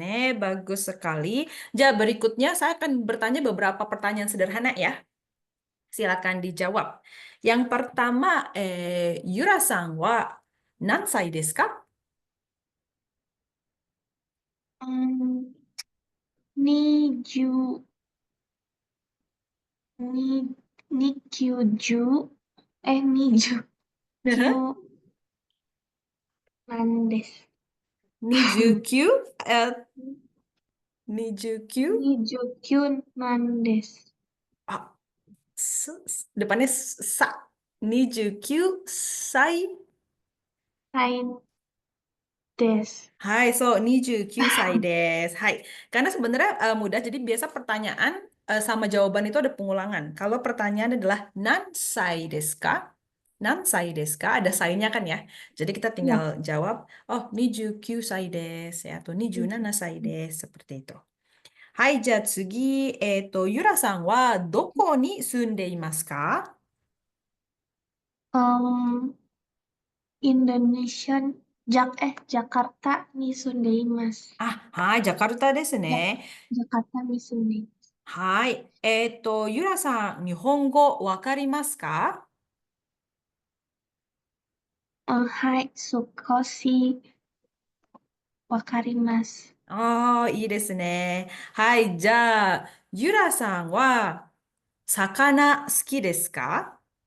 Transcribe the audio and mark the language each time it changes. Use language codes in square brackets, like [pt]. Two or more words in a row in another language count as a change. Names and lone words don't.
[id] Bagus sekali. Ja, berikutnya saya akan bertanya beberapa pertanyaan sederhana ya. Silakan dijawab. Yang pertama, [ja] ゆらさんは何歳ですか? Hmm, 二十、に、にきゅうじゅう、二十、九、なんです. 二十九、え、二十九, 二十、九、なんです. [id] ah, depannya sa. [ja] 二十九歳. さいんです. はい、そう二十九歳です. Hai, [id] karena sebenarnya mudah, jadi biasa pertanyaan sama jawaban itu ada pengulangan. Kalau pertanyaan adalah [ja] 何歳ですか？何歳ですか? [id] Ada sai-nya kan ya. Jadi kita tinggal Ya. jawab, oh [ja] 二十九歳です [id] ya, atau [ja] 二十七歳です, [id] seperti itu. [ja] Hai, 次、ゆらさんはどこに住んでいますか? Um, Indonesian, ジャカルタに住んでいます. ああ、はい、ジャカルタですね. ジャ、ジャカルタに住んでいます. はい。ゆらさん、日本語わかりますか？はい、少しわかります。ああ、いいですね。はい、じゃあ、ゆらさんは、魚好きですか？